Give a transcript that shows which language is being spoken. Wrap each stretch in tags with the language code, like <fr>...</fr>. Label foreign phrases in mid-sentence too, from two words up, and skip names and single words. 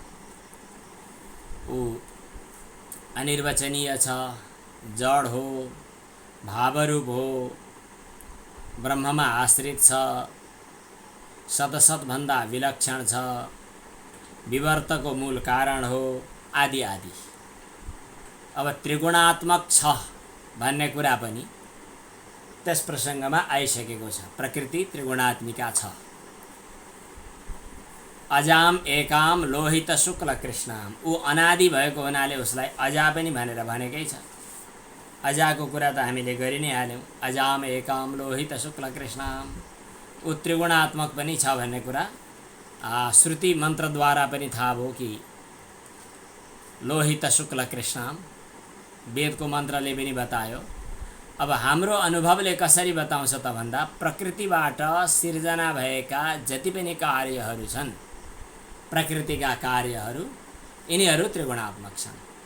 <ne>ऊ अनिर्वचनीय छ, जड हो, भावरूप हो, ब्रह्ममा आश्रित छ, सतसतभन्दा विलक्षण छ, विवर्तको मूल कारण हो, आदि आदि। अब त्रिगुणात्मक छ भन्ने कुरा पनि त्यस प्रसङ्गमा आइसकेको छ। प्रकृति त्रिगुणात्मिका छ।</ne> <sa>अजाम एकाम लोहित शुक्ल कृष्णाम,</sa> <ne>ऊ अनादि भएको हुनाले उसलाई अजा पनि भनेर भनेकै छ। अजाको कुरा त हामीले गरि नै हाल्यौँ।</ne> <sa>अजाम एकाम लोहित शुक्ल कृष्णाम,</sa> <ne>ऊ त्रिगुणात्मक पनि छ भन्ने कुरा श्रुति मन्त्रद्वारा पनि थाहा भयो कि</ne> <sa>लोहित शुक्ल कृष्णाम</sa> <ne>वेदको मन्त्रले पनि बतायो। अब हाम्रो अनुभवले कसरी बताउँछ त भन्दा प्रकृतिबाट सिर्जना भएका जति पनि कार्यहरू छन्, प्रकृतिका कार्यहरू, यिनीहरू त्रिगुणात्मक छन्।</ne>